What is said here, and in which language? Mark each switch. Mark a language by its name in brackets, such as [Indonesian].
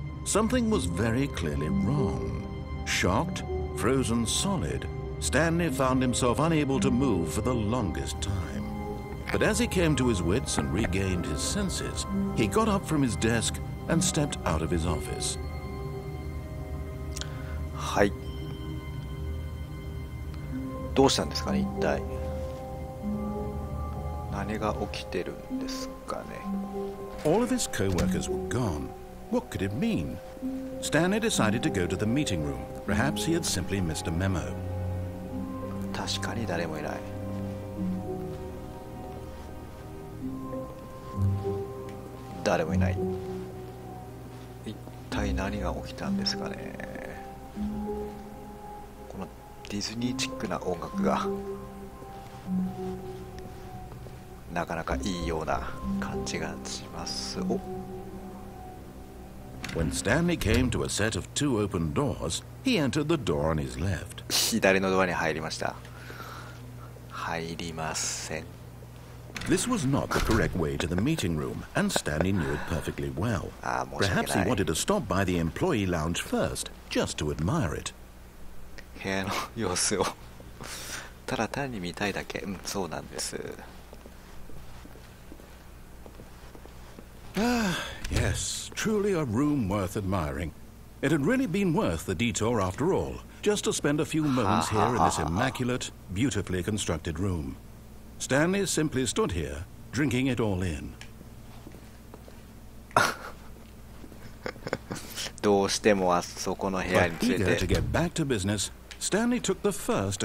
[English] Something was very clearly wrong. Shocked, frozen solid,Stanley found himself unable to move for the longest time. But as he came to his wits and regained his senses, he got up from his desk and stepped out of his office. [Japanese] はい。どうしたんですかね、一体。何が起きてるんですかね。 [English] All of his co-workers were gone. What could it mean? Stanley decided to go to the meeting room. Perhaps he had simply missed a memo. [Japanese] 確かに誰もいない。誰もいない。一体何が起きたんですかね。このディズニーチックな音楽がなかなかいいような感じがします。お。 [English] When Stanley came to a set of two open doors, he entered the door on his left. [Japanese] 左のドアに入りました。入りません。 [English] This was not the correct way to the meeting room, and Stanley knew it perfectly well. Perhaps he wanted to stop by the employee lounge first, just to admire it. [Japanese] 部屋の様子をただ単に見たいだけ。そうなんです。 [English] Yes, truly a room worth admiring. It had really been worth the detour after all, just to spend a few moments here in this immaculate, beautifully constructed room. Stanley simply stood here, drinking it all in. [Japanese] どうしてもあそこの部屋に [English] But [Japanese] 連れ [English] eager [Japanese] て [English] to get back to business, Stanley took the first